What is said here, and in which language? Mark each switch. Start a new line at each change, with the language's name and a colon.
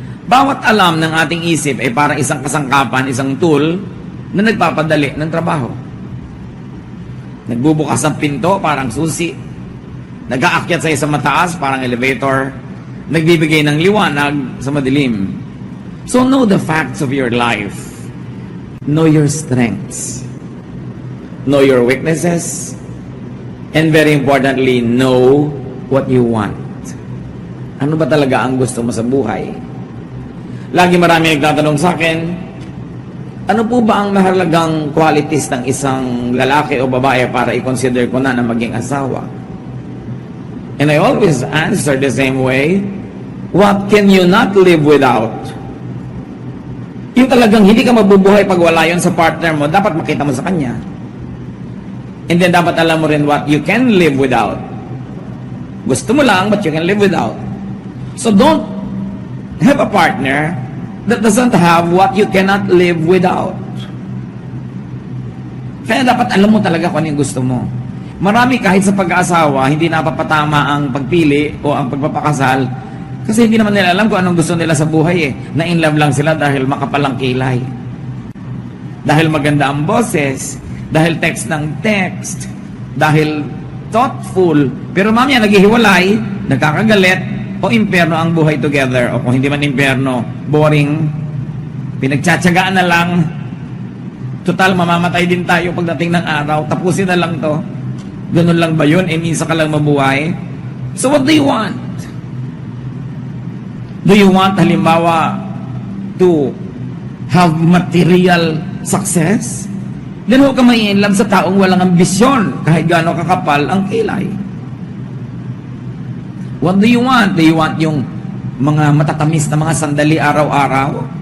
Filipino: Bawat alam ng ating isip ay parang isang kasangkapan, isang tool na nagpapadali ng trabaho. Nagbubukas ng pinto, parang susi. Nag-aakyat sa isang mataas, parang elevator. Nagbibigay ng liwanag sa madilim.
English: So know the facts of your life. Know your strengths. Know your weaknesses. And very importantly, know what you want.
Filipino: Ano ba talaga ang gusto mo sa buhay? Lagi marami nagtatanong sa akin, ano po ba ang mahalagang qualities ng isang lalaki o babae para i-consider ko na maging asawa?
English: And I always answer the same way, what can you not live without?
Filipino: Yung talagang hindi ka mabubuhay pag wala yun sa partner mo, dapat makita mo sa kanya.
English: And then
Filipino: dapat alam mo rin
English: what you can live without.
Filipino: Gusto mo lang,
English: but you can live without. So don't have a partner that doesn't have what you cannot live without.
Filipino: Kaya dapat alam mo talaga kung ano yung gusto mo. Marami kahit sa pag-aasawa, hindi napapatama ang pagpili o ang pagpapakasal kasi hindi naman nila alam kung anong gusto nila sa buhay eh. Na-in love lang sila dahil makapalang kilay. Dahil maganda ang boses, dahil text ng text, dahil thoughtful, pero mamaya naghihiwalay, nagkakagalit, o impyerno ang buhay together, o kung hindi man impyerno, boring, pinagtsatsagaan na lang, total mamamatay din tayo pagdating ng araw, tapusin na lang to. Ganun lang ba yun? Minsan ka lang mabuhay?
English: So what do you want? Do you want,
Filipino: halimbawa,
English: to have material success?
Filipino: Then huwag ka mai-inlove sa taong walang ambisyon, kahit gaano kakapal ang kilay.
English: What do you want? Do you want
Filipino: yung mga matatamis na mga sandali araw-araw?